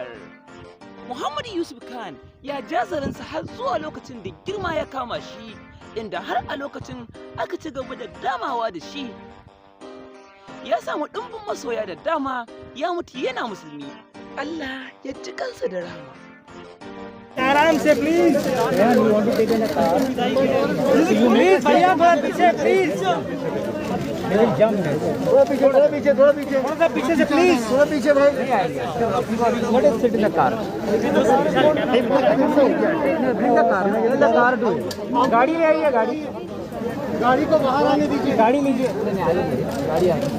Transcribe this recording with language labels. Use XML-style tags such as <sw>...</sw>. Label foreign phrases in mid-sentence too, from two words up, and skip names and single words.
<ha>Muhammad Yusuf Khan ya ja zarensa har zuwa lokacin da girma ya kama shi, inda har a lokacin aka ci gaba da damawa da shi. Ya samu ɗumbin masoya da dama, ya mutu yana musulmi. Allah ya ji kansa da rahama.</ha> <hi>आराम से प्लीज प्लीज भैया थोड़ा पीछे प्लीज थोड़ा पीछे थोड़ा पीछे से प्लीज थोड़ा पीछे भाई</hi> <en>what is sit in the car</en> <hi>गाड़ी ले आइए गाड़ी को बाहर आने दीजिए गाड़ी लीजिए गाड़ी</hi>